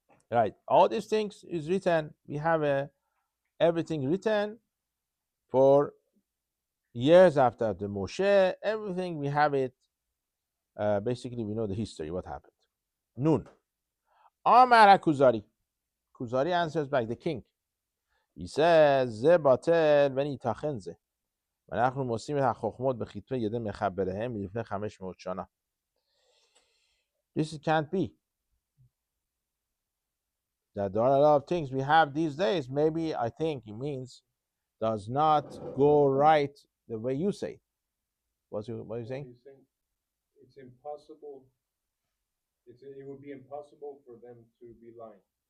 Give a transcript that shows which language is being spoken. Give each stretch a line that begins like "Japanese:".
English: Right. All these things is written. We have everything written for years after the Moshe. Everything we have it. Basically, we know the history, what happened. Nun. Amar Kuzari. Kuzari answers back, the king.
Hebrew: He says, זה בטל וניתכן זה. ואנחנו מוסרים את החוכמות בכתבי ידי מחבריהם מלפני 500 שנה.
English: This can't be. That there are a lot of things we have these days. Maybe I think it means does not go right the way you say. What are you saying? He's saying it's impossible. It would be impossible for them to be lying.